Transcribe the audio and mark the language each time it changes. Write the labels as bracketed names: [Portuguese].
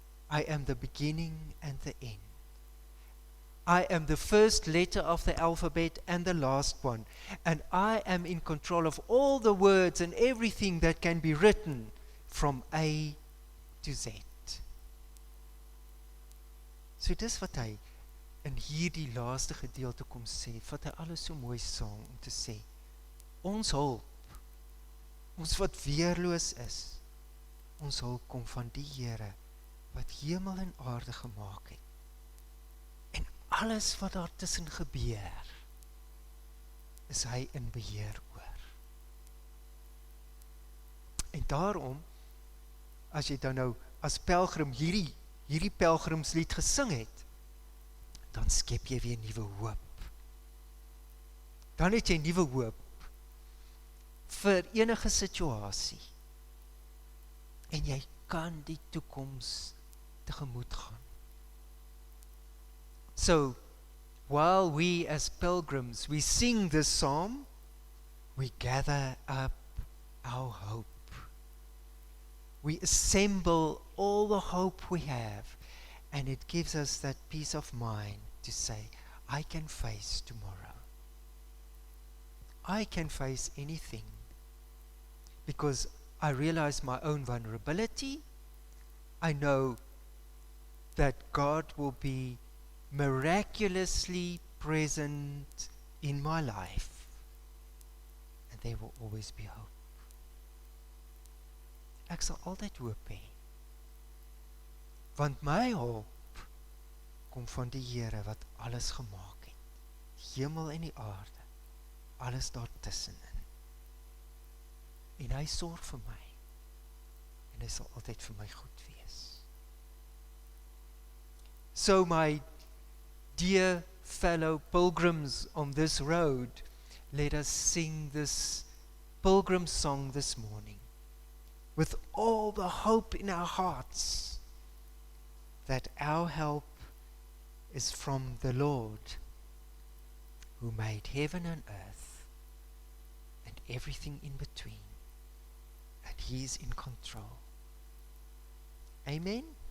[English] I am the beginning and the end. I am the first letter of the alphabet and the last one. And I am in control of all the words and everything that can be written from A to Z. [Afrikaans] So dis wat hy in hierdie laaste gedeelte kom sê, vat hy alles so mooi saam om te sê, ons hulp Ons wat weerloos is, ons hulp kom van die Here, wat hemel en aarde gemaak het. En alles wat daar tussen gebeur, is hy in beheer oor. En daarom, as jy dan nou as pelgrim hierdie pelgrimslied gesing het, dan skep jy weer nuwe hoop. Dan het jy nuwe hoop vir enige situasie. En jy kan die toekoms tegemoet gaan. [English] So, while we as pilgrims, we sing this psalm, we gather up our hope. We assemble all the hope we have, and it gives us that peace of mind to say, I can face tomorrow. I can face anything, because I realize my own vulnerability. I know that God will be miraculously present in my life, and there will always be hope. [Afrikaans] Ek sal altyd hoop hê, want my hulp kom van die Here wat alles gemaak het, die hemel en die aarde, alles daartussenin. En hy sorg vir my, en hy sal altyd vir my goed wees. [English] So my dear fellow pilgrims on this road, let us sing this pilgrim song this morning, with all the hope in our hearts, that our help is from the Lord, who made heaven and earth, and everything in between, and He is in control. Amen?